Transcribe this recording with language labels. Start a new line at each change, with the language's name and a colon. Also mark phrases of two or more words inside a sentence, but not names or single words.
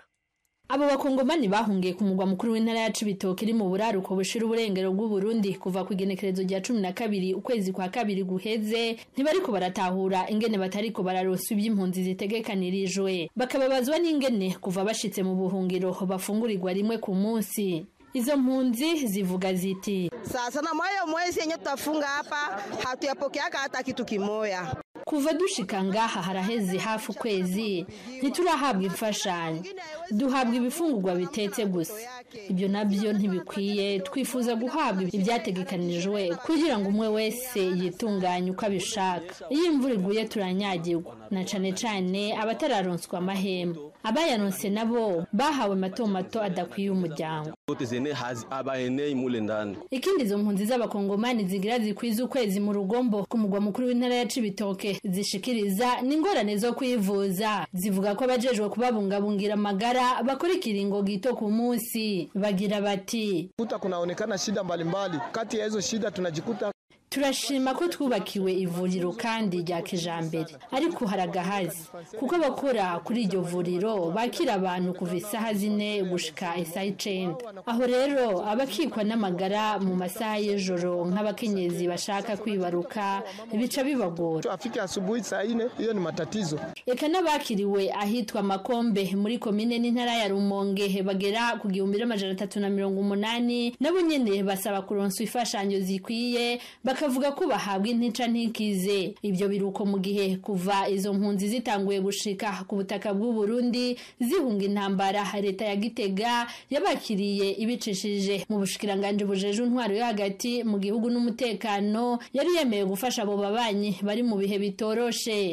Rundi: Abo bakongomani bahungiye ku mugwa mukuru w'intara ya Cibitoke iri mu buraruko bushira uburengero bw'u Burundi kuva ku igenekerezo rya 12 ukwezi kwa kabiri guheze, ntibariko baratahura ingene batariko bararonsa iby'impunzi zitegekanirijwe. Bakababazwa n'ingene kuva bashitse mu buhungiro bafungurirwa rimwe ku munsi. Izo mpunzi zivuga ziti,
Swahili: sasa na moyo mwezi yenye tutafunga hapa hatuyapokeaka hata kitu kimoya.
Rundi: Kuva dushika ngaha haraheze hafi ukwezi ntiturahabwa imfashanyo, duhabwa ibifungurwa bitetse gusa. Ibyo nabyo ntibikwiye, twifuza guhabwa ibyategekanijwe kugira ngo umwe wese yitunganye uko abishaka. Iyo imvura iguye turanyagirwa, na cane cane abatararonswa amahema. Abayaronse nabo bahawe mato mato adakwiye umuryango. Ikindi izo mpunzi z'abakongomani zigira zikwiza ukwezi mu rugombo ku mugwa mukuru w'intara ya Cibitoke zishikiriza n'ingorane zo kwivuza. Zivuga ko abajejwe kubabungabungira amagara bakora ikiringo gito ku munsi. Bagira bati
Swahili: kunaonekana shida mbalimbali, kati ya hizo shida tunajikuta
Rundi: turashima ko twubakiwe ivuriro kandi rya kijambere, ariko haragahazi kuko abakora kuri iryo vuriro bakira abantu kuva isaha 4 gushika isaha 9. Aho rero abakikwa n'amagara mu masaha y'ijoro nk'abakenyezi bashaka kwibaruka bica bibagora.
Swahili: Afika asubuhi saa 4, hiyo ni matatizo.
Rundi: Eka n'abakiriwe ahitwa Makombe muri komine n'intara ya Rumonge bagera ku 1380 nabo nyene basaba kuronswa ifashanyo zikwiye, bakavuga ko bahabwa intica ntikize. Ibyo biruko mu gihe kuva izo mpunzi zitanguye gushika ku butaka bw'u Burundi zihunga intambara, leta ya Gitega yabakiriye ibicishije mu bushikiranganje bujeje intwaro yo hagati mu gihugu n'umutekano, yari yemeye gufasha abo babanyi bari mu bihe bitoroshe.